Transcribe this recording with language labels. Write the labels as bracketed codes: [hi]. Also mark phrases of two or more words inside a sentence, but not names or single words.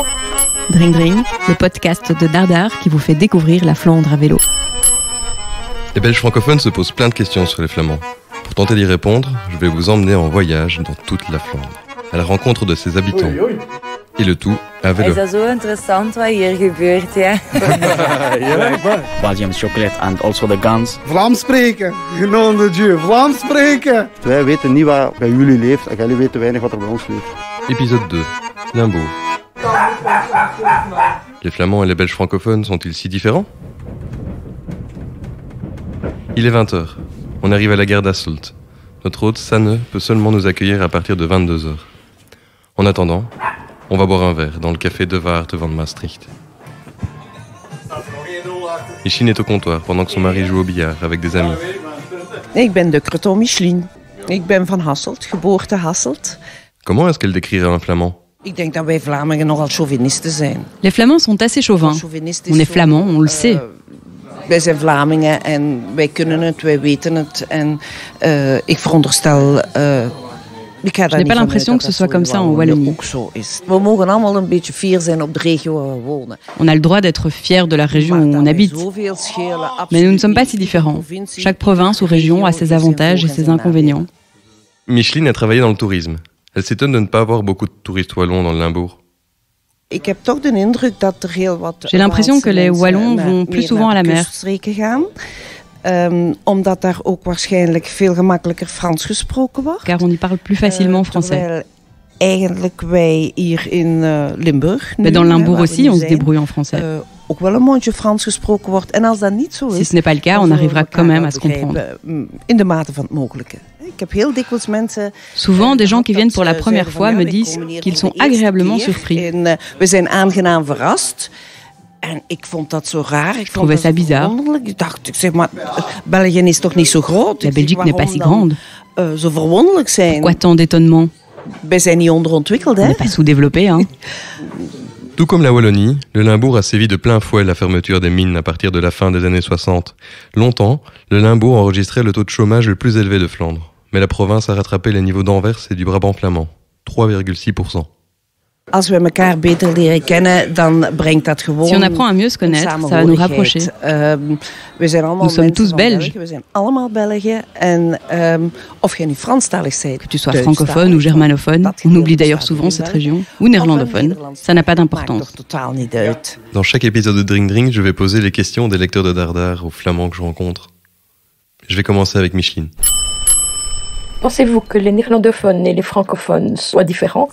[fr] Dring Dring, le podcast de Dardar qui vous fait découvrir la Flandre à vélo. Les Belges francophones se posent plein de questions sur les Flamands. Pour tenter d'y répondre, je vais vous emmener en voyage dans toute la Flandre, à la rencontre de ses habitants. Et le tout à vélo. [nl] Is dat zo interessant wat hier gebeurt, ja? [en] Belgium chocolate and also the guns. [nl] Vlaams spreken, genomen [fr] de Dieu, [nl] Vlaams spreken. Wij weten niet wat bij jullie leeft en jullie weten weinig wat er bij ons leeft. [fr] Épisode 2, Limbourg. Les Flamands et les Belges francophones sont-ils si différents? Il est 20h. On arrive à la gare d'Asselt. Notre hôte, Sanne, peut seulement nous accueillir à partir de 22h. En attendant, on va boire un verre dans le café De Waard van Maastricht. Micheline est au comptoir pendant que son mari joue au billard avec des amis. [nl] Ik ben de Creton Micheline. Ik ben van Hasselt, geboorte Hasselt. [fr] Comment est-ce qu'elle décrirait un Flamand? [nl] Ik denk dat wij Vlamingen nogal chauvinisten zijn. [fr] Les Flamands sont assez chauvins. On est flamands, on le sait. [nl] Wij zijn Vlamingen en wij kunnen het, wij weten het. En ik veronderstel... [fr] Je n'ai pas l'impression que ce soit comme ça en Wallonie. [nl] We mogen allemaal een beetje fier zijn op de regio waar we wonen. [fr] On a le droit d'être fier de la région où on habite. Mais nous ne sommes pas si différents. Chaque province ou région a ses avantages et ses inconvénients. Micheline a travaillé dans le tourisme. Elle s'étonne de ne pas avoir beaucoup de touristes wallons dans le Limbourg. J'ai l'impression que les Wallons vont plus souvent à la mer. [nl] Omdat daar ook waarschijnlijk veel gemakkelijker Frans gesproken wordt. [fr] Car on y parle plus facilement français. [nl] Eigenlijk wij hier in Limburg. [fr] Mais dans le Limbourg aussi, on se débrouille en français. [nl] Ook wel een mondje Frans gesproken wordt. En als dat niet zo is, [fr] si ce n'est pas le cas, on arrivera quand même à se comprendre. [nl] In de mate van het mogelijke. Ik heb heel dikwijls mensen. [fr] Souvent, des gens qui viennent pour la première fois me disent qu'ils sont agréablement surpris. [nl] We zijn aangenaam verrast. En ik vond dat zo raar. [fr] Ik trouvais ça bizarre. [nl] Ik dacht, zeg maar, België is toch niet zo groot? [fr] La Belgique n'est pas si grande. [nl] Zo verwonderlijk zijn. [fr] Pourquoi tant d'étonnement? [nl] Wij zijn niet onderontwikkeld, hè? [fr] On n'est pas sous-développé, hein? Tout comme la Wallonie, le Limbourg a sévi de plein fouet la fermeture des mines à partir de la fin des années 60. Longtemps, le Limbourg enregistrait le taux de chômage le plus élevé de Flandre. Mais la province a rattrapé les niveaux d'Anvers et du Brabant flamand, 3,6%. [nl] Als we elkaar beter leren kennen, dan brengt dat gewoon. [fr] Si on apprend à mieux se connaître, ça va nous rapprocher. Nous sommes tous Belges. [nl] We zijn allemaal Belgen. En of je nu Franstalig bent, [fr] que tu sois francophone ou germanophone, on oublie d'ailleurs souvent cette région, ou néerlandophone, ça n'a pas d'importance. Dans chaque épisode de Dring Dring, je vais poser les questions des lecteurs de Dardar aux Flamands que je rencontre. Je vais commencer avec Micheline. Pensez-vous que les néerlandophones et les francophones soient différents?